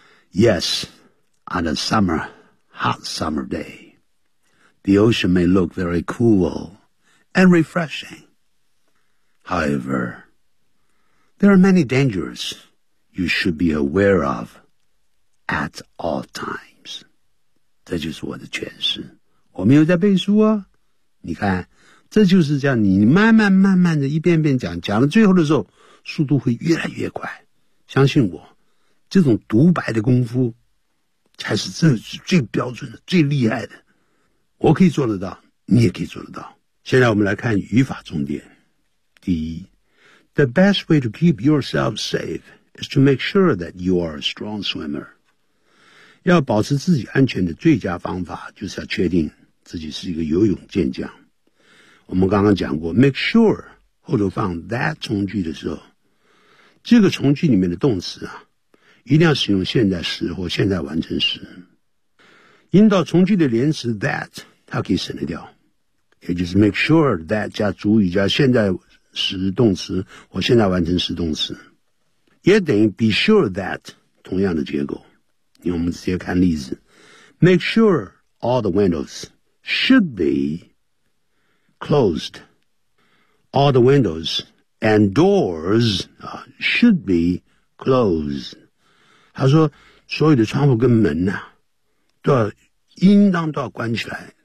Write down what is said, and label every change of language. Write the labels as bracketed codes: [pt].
[en] Yes, on a summer, hot summer day, the ocean may look very cool and refreshing. However, there are many dangers you should be aware of at all times. [zh] 这就是我的诠释。我没有在背书哦。你看，这就是这样，你慢慢慢慢的一遍遍讲，讲到最后的时候，速度会越来越快。相信我，这种独白的功夫才是真的是最标准的，最厉害的。我可以做得到，你也可以做得到。现在我们来看语法重点。第一， [en] The best way to keep yourself safe is to make sure that you are a strong swimmer. [zh] 要保持自己安全的最佳方法就是要确定自己是一个游泳健将。我们刚刚讲过 make sure 后头放 that 从句的时候，这个从句里面的动词啊，一定要使用现在时或现在完成时。引导从句的连词 that 它可以省得掉，也就是 make sure that 加主语加现在时动词或现在完成时动词，也等于 be sure that 同样的结构。因为我们直接看例子， [en] make sure all the windows should be closed. All the windows and doors should be closed. [zh] 他说所有的窗户跟门啊都要应当都要关起来。